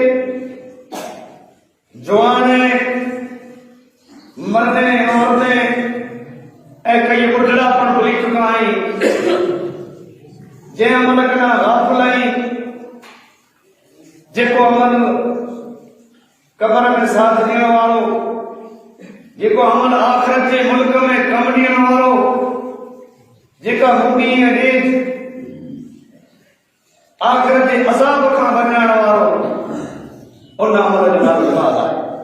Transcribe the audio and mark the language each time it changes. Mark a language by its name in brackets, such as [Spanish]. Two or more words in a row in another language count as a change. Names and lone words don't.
[Sindhi] جوانے مردیں عورتیں کئی بڑھڑا پر بھلی چکا ہیں، جے عمل کنا غافل ہیں، جے کو عمل قبر में साथ ॾियण वारो, जेको अमल आख़िरत जे मुल्क में कम ॾियण वारो, जेका मुंडी ऐं ॾेढ आख़िरत जे अज़ाब खां बचाइण वारो, उन अमल जो नालो नमाज़ आहे।